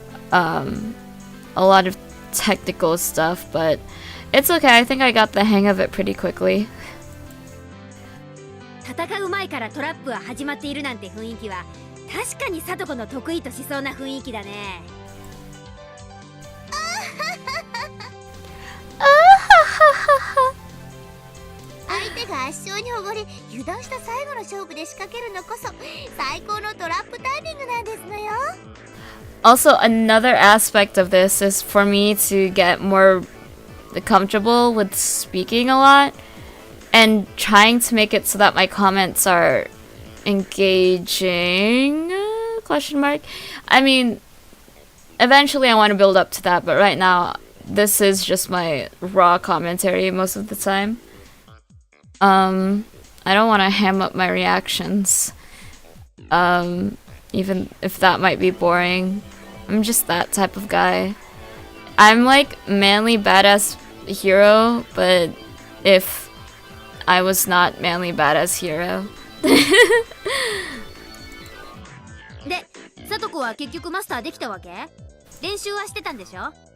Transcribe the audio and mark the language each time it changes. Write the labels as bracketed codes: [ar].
[en] A lot of technical stuff, but it's okay. I think I got the hang of it pretty quickly. [ja] 戦う前からトラップは始まっているなんて雰囲気は確かにサトコの得意としそうな雰囲気だね。相手が圧勝におごり油断した最後の勝負で仕掛けるのこそ最高のトラップタイミングなんですのよ。 [en] Also, another aspect of this is for me to get more comfortable with speaking a lot and trying to make it so that my comments are engaging, question mark. I mean, eventually I want to build up to that, but right now this is just my raw commentary most of the time. I don't want to ham up my reactions, even if that might be boring. I'm just that type of guy. I'm like manly badass hero, but if I was not manly badass hero. [ja] で、サトコは結局マスターできたわけ？練習はしてたんでしょ？